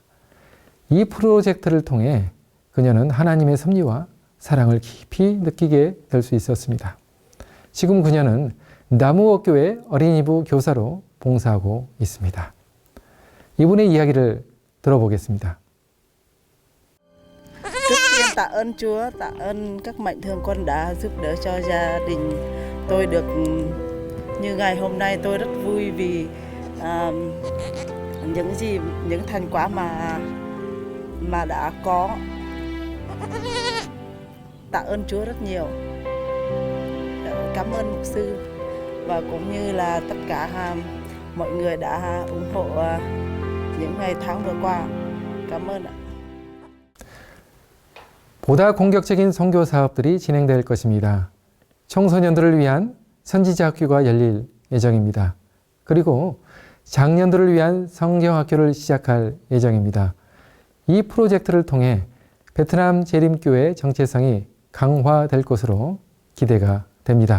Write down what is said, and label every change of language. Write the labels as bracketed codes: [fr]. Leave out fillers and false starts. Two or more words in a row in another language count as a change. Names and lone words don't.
[ko] 이 프로젝트를 통해 그녀는 하나님의 섭리와 사랑을 깊이 느끼게 될 수 있었습니다. 지금 그녀는 나무업교회 어린이부 교사로 봉사하고 있습니다. 이분의 이야기를 들어보겠습니다. [vi] tạ ơn Chúa, tạ ơn các mạnh thường quân đã giúp đỡ cho gia đình tôi được như ngày hôm nay. Tôi rất vui vì những thành quả mà đã có. Tạ ơn Chúa rất nhiều. Cảm ơn mục sư và cũng như là tất cả mọi người đã ủng hộ những ngày tháng vừa qua. cảm ơn ạ. [ko] 보다 공격적인 선교 사업들이 진행될 것입니다. 청소년들을 위한 선지자 학교가 열릴 예정입니다. 그리고 장년들을 위한 성경학교를 시작할 예정입니다. 이 프로젝트를 통해 베트남 재림교회 정체성이 강화될 것으로 기대가 됩니다.